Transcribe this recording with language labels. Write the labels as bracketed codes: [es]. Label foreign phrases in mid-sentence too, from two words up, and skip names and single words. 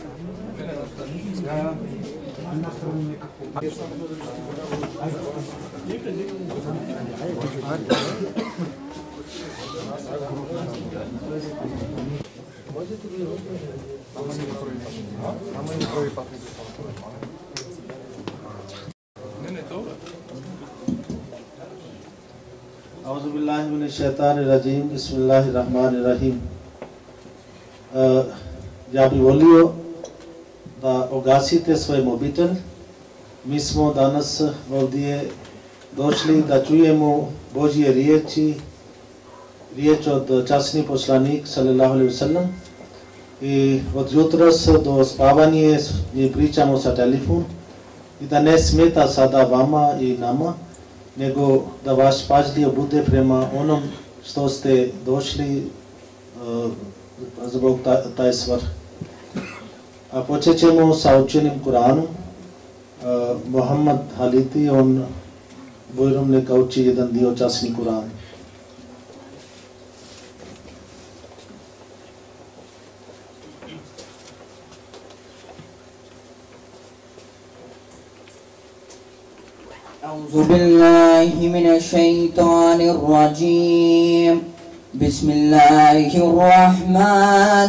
[bs] Možete li prvi pat? [ar] أعوذ بالله من الشيطان الرجيم. [bs] Bismillahir-rahmanir-rahim. Ja bih volio da ogasite svoj mobitel. Mi smo danas ovdje došli da čujemo Božje riječi, riječ od časni poslanik [ar] صلى الله عليه وسلم. [bs] I od jutros do spavanja mi pričamo sa telefon i da ne smeta sada vama i nama, nego da vaš pažljivo bude prema onom što ste došli zbog taj svrh. A počet ćemo sa učenim Kuranom. Muhammad Haliti, on bujrom neka uči jedan dio časni Kuran. [ar] أعوذ بالله من الشيطان الرجيم بسم الله الرحمن